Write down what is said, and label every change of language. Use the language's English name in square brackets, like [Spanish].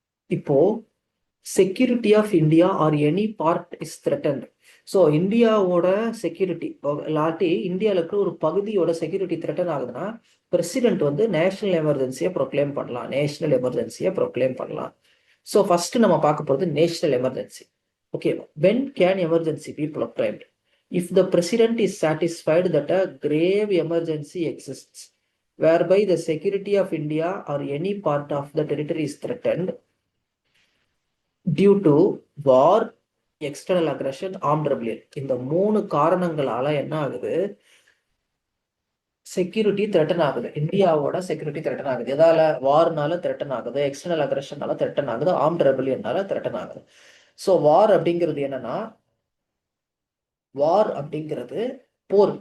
[English] இப்போ security of India or any part is threatened. [Tamil] So இந்தியாவோட security இல்லாட்டி இந்தியாவில் இருக்கிற ஒரு பகுதியோட செக்யூரிட்டி த்ரெட்டன் ஆகுதுன்னா பிரசிடென்ட் வந்து நேஷனல் எமர்ஜென்சியை ப்ரொக்ளைம் பண்ணலாம், நேஷனல் எமர்ஜென்சியை ப்ரொக்ளைம் பண்ணலாம். ஸோ ஃபர்ஸ்ட் நம்ம பார்க்க போகிறது national emergency. [English] Okay, when can emergency be proclaimed? If the president is satisfied that a grave emergency exists whereby the security of India or any part of the territory is threatened due to war, external aggression, armed rebellion. [Tamil] இந்த மூணு காரணங்களால என்ன ஆகுது, security threaten ஆகுது. இந்தியாவோட security threaten ஆகுது. எதால? வார்னால threaten ஆகுது, எக்ஸ்டர்னல் அக்ரஷனால த்ரெட்டன் ஆகுது, ஆர்ம்ட் ரெபலியனால த்ரெட்டன் ஆகுது. ஸோ வார் அப்படிங்கிறது என்னன்னா, வார் அப்படிங்கிறது போர்.